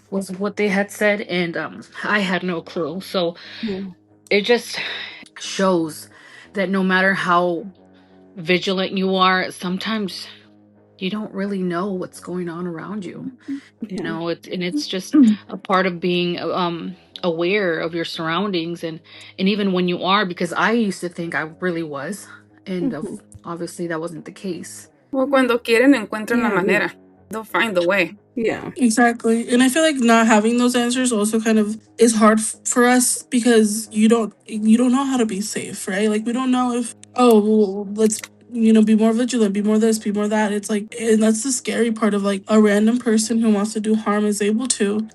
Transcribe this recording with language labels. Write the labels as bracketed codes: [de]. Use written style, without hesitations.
[en] Was what they had said, and I had no clue. So it just shows that no matter how vigilant you are, sometimes you don't really know what's going on around you. It's just a part of being aware of your surroundings, and even when you are, because I used to think I really was, and obviously that wasn't the case. [es] Well, cuando quieren encuentran la manera. [en] They'll find the way. Yeah, exactly. And I feel like not having those answers also kind of is hard for us, because you don't know how to be safe, right? Like, we don't know if, let's be more vigilant, be more this, be more that. It's like, and that's the scary part of like a random person who wants to do harm is able to.